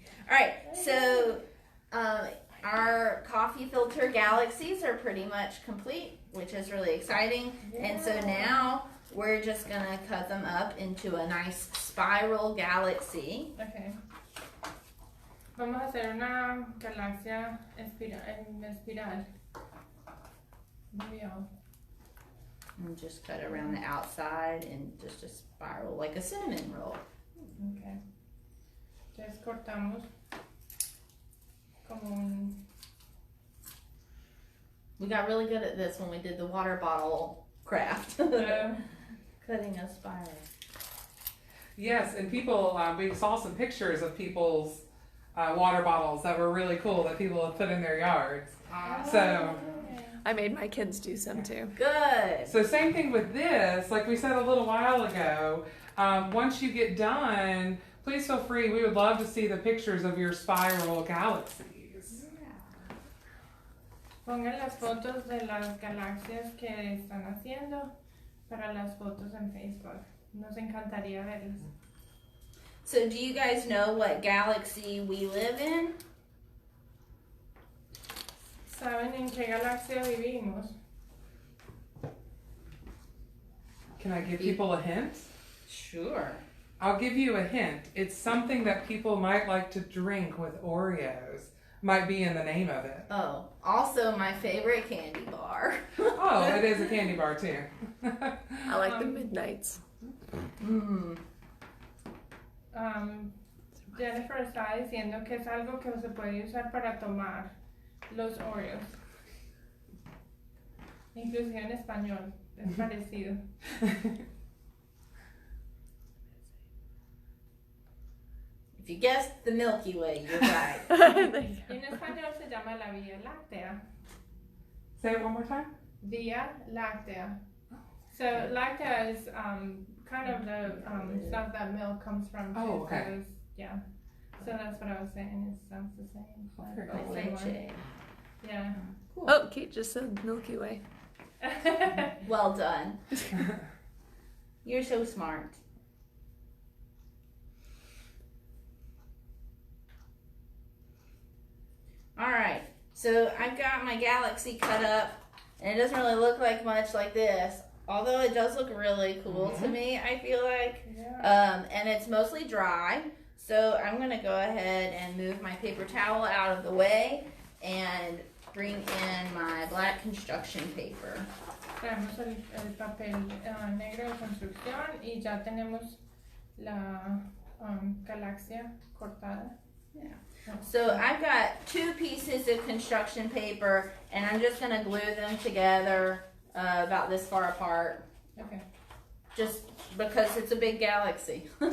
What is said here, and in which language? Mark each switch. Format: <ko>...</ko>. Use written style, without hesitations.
<en>All right, so our coffee filter galaxies are pretty much complete, which is really exciting. And so now we're just gonna cut them up into a nice spiral galaxy. Okay.</en> <es>Vamos a hacer una galaxia en espiral. Muy bien.</es> <en>And just cut around the outside and just a spiral like a cinnamon roll. Okay.</en> <es>Entonces cortamos como un...</es> <en>We got really good at this when we did the water bottle craft. Cutting a spiral. Yes, and people, we saw some pictures of people's water bottles that were really cool that people have put in their yards. So I made my kids do some too. Good. So same thing with this, like we said a little while ago, once you get done, please feel free, we would love to see the pictures of your spiral galaxies.</en> <es>Pongan las fotos de las galaxias que están haciendo para las fotos en Facebook. Nos encantaría verlas.</es> <en>So do you guys know what galaxy we live in?</en> <es>¿Saben en qué galaxia vivimos?</es> <en>Can I give people a hint? Sure. I'll give you a hint. It's something that people might like to drink with Oreos. Might be in the name of it. Oh, also my favorite candy bar. Oh, it is a candy bar too. I like the Midnights.</en> <es>Jennifer estaba diciendo que es algo que se puede usar para tomar los Oreos. Inclusive en español, es parecido.</es> <en>If you guessed the Milky Way, you're right.</en> <es>Y en español se llama la Vía Láctea.</es> <en>Say it one more time.</en> <es>Vía Láctea.</es> <en>So lactea is kind of the stuff that milk comes from. Too. Oh, okay. So it's, yeah. So that's what I was saying. It sounds the same. Oh, very Like cool.</en> <es>Leche.</es> <en>yeah. Cool. Oh, Kate just said Milky Way. Well done. You're so smart. Alright, so I've got my galaxy cut up, and it doesn't really look like much like this, although it does look really cool to me, I feel like. Yeah. And it's mostly dry, so I'm going to go ahead and move my paper towel out of the way and bring in my black construction paper.</en> <es>Traemos el papel negro de construcción y ya tenemos la galaxia cortada.</es> <en>Yeah. So I've got 2 pieces of construction paper, and I'm just going to glue them together about this far apart. Okay. Just because it's a big galaxy.</en>